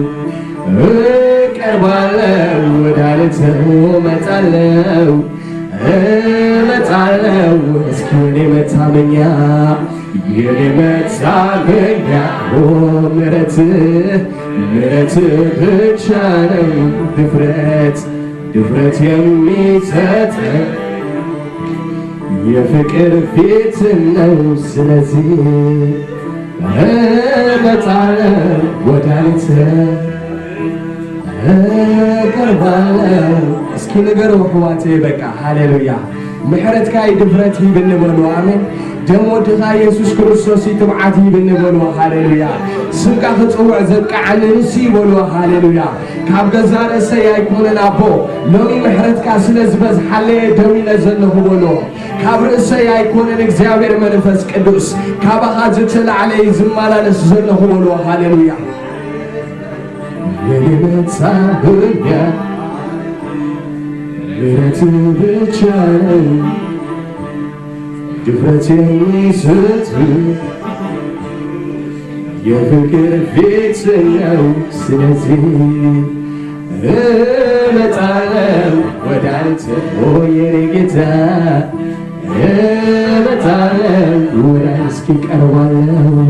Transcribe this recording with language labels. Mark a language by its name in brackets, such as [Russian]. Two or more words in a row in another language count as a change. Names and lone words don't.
[Amharic] ወደ አንተ እመጣለሁ እስኪ የኔ መታመኛ ምሕረት ብቻ ነው ድፍረት የሚሰጠኝ የፍቅር ፊት ነው ስለዚህ እመጣለሁ ወደ አንተ ቀርባለሁ እስኪ ንገሩ [Tigrinya] ሕዋቴ በቃ ሃሌሉያ ምሕረትካ ድፍረት ይብንበሉ አሜን ደሞ ድኻ ኢየሱስ ክርስቶስ ይትብዓት ይብንበሉ ሃሌሉያ ስምካ ክጽውዕ ዘብቃዓኒ ንሲ ይበሉ ሃሌሉያ ካብ ገዛ ርእሰይ ኣይኮነን ኣቦ ሎሚ ምሕረትካ ስለ ዝበዝሓለየ ደው ኢለ ዘለኹ በሎ ካብ ርእሰይ ኣይኮነን እግዚአብሔር መንፈስ ቅዱስ ካባኻ ዝተላዕለየ ዝመላለስ ዘለኹ በሎ ሃሌሉያ [Amharic] የኔ መታመኛ ምሕረት ብቻ ነው ድፍረት የሚሰጠኝ የፍቅር ፊት ነው ስለዚህ እመጣለሁ ወደ አንተ የኔ ጌታ እመጣለሁ ወደ አንተ እስኪ ቀርባለሁ